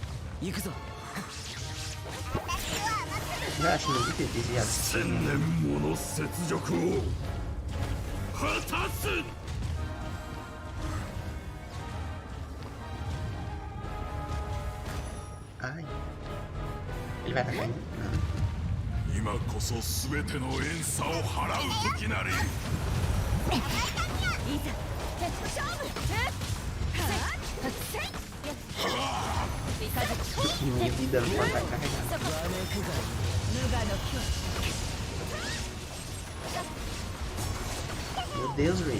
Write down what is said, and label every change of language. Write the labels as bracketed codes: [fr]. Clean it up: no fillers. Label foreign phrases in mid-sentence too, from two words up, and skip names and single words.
[pt] Eu acho muito difícil desviar desse Ai. Ele vai atacar ainda? Não. [ja] 今こそ全ての怨嗟を払う時なり [pt] Minha vida não pode estar carregada. Meu Deus, Ray.